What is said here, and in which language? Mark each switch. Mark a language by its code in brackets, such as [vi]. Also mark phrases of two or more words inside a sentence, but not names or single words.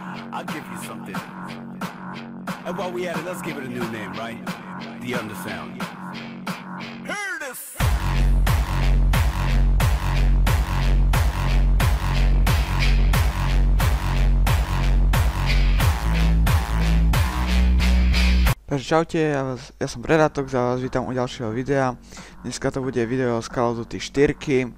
[en] I'll give you something. And while we at it, let's give it a new name, right? The Undersound. Hear this! [sk] Takže čaute, ja som Predatok, za vás vítam u ďalšieho videa. Dneska to bude video z Call of Duty 4.